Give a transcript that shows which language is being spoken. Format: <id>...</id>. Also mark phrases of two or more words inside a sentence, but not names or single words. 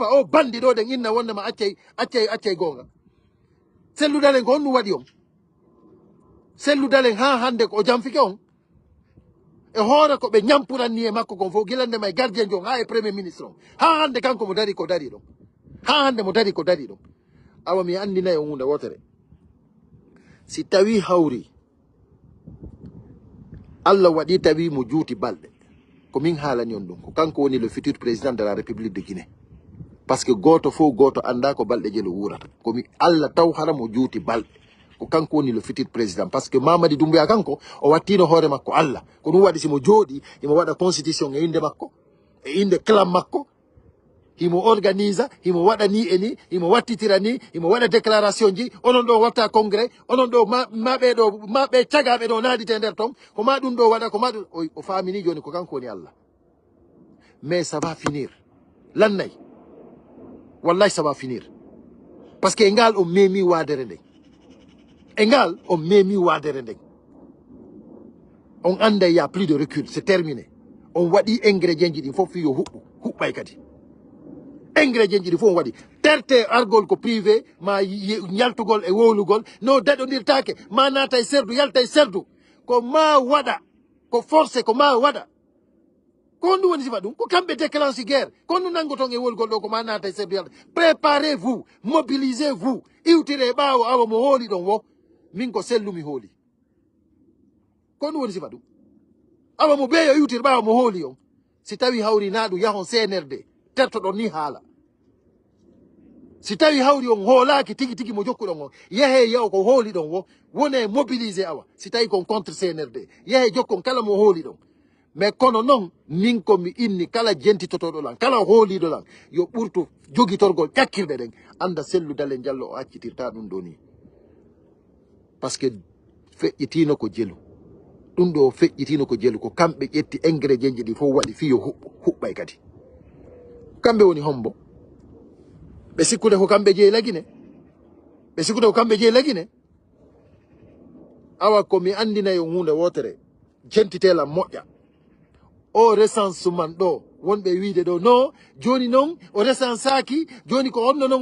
<ff>o bandi ɗo ɗen inna wondema accay gonga selludalen ko honɗum waɗi on selludalen ha hande ko o jamfike on e hoore ko ɓe ñampuranni e makko kon fof gilandema e gardien jon ha e</ff> <fr>premier ministre</fr> <ff>on ha hande kanko mo dari ko dari ɗon ha hande mo dari ko dari ɗon awa mi andinayi o hunde wotere si tawi hawri Allah waɗi tawi mo juuti balɗe ko min haalani on ɗum ko kanko woni</ff> <fr>le futur président de la république de Guinée parce que</fr> <ff>goto fof goto anda ko balɗe je lo wurata komi Allah taw hara mo juuti balɗe ko kanko woni</ff> <fr>le futur président parce que</fr> <ff>Mamadi Doumbouya kanko o wattino hoore makko Allah ko ɗum waɗi simo jooɗi imo waɗa constitution e inde makko e inde clam makko himo organisa himo waɗa ni e ni himo wattitira ni himo waɗa déclaration ji onon ɗo watta congrès onon ɗo maɓe cagaɓe ɗo naadite nder ton ko ma ɗum ɗo waɗa ko ma ɗum o famini joni ko kanko woni Allah</ff> <fr>mais ça va finir</fr> <ff>lannay wallahi</ff> <fr>ça va finir parce que</fr> <ff>e ngal o memi wadere nden e ngal o memi wadere nden on anda</ff> <fr>y a plus de recul c'est terminé</fr> <ff>on waɗi ingrédient ji ɗin fof fi yo huɓɓay kadi ingrédient ji ɗi fof on waɗi terte argol ko privé ma ñaltugol e wowlugol no daɗodirtake ma naata e serdu yalta e serdu ko ma waɗa ko forcé ko ma waɗa ko honɗum woni sifa ɗum ko kamɓe</ff> <fr>déclenche guerre</fr> <ff>ko honɗum nangoton e wolgol ɗo ko ma naata e serdu yalta</ff> <fr>préparez vous mobilisez vous</fr> <ff>iwtire ɓaawo awa mo hooli ɗon wo min ko sellumi hooli ko honɗum woni sifa ɗum awa mo ɓeeyo iwtire ɓaawo mo hooli on si tawi hawri na ɗum yahon CNRD tertoɗon ni haala si tawi hawri on hoolaki tigi tigi mo jokkuɗon on yehe yaw ko hooli ɗon wo wone mobilisé awa si tawi kon contre CNRD yehe jokkon kala mo hooli ɗon mais kono noon min komi inni kala jentitotoɗo lan kala hooliɗo lan yo ɓurtu jogitorgol ƴakkirɗe ɗen anda selludale Diallo o accitirta ɗum ɗo ni</ff> <fr>par ce que</fr> <ff>feƴƴitino ko jelu ɗum ɗo feƴƴitino ko jelu ko kamɓe ƴetti ingrédient ji ɗi fof waɗi fiyo huɓɓay kadi kamɓe woni hombo ɓe sikkude ko kamɓe jeeyi lagine ɓe sikkude ko kamɓe jeeyi lagine awa komi andinayi on hunde wotere jentitela moƴƴa o recensement ɗo wonɓe wiide ɗo no joni noon o recensaki joni ko onno noon</ff>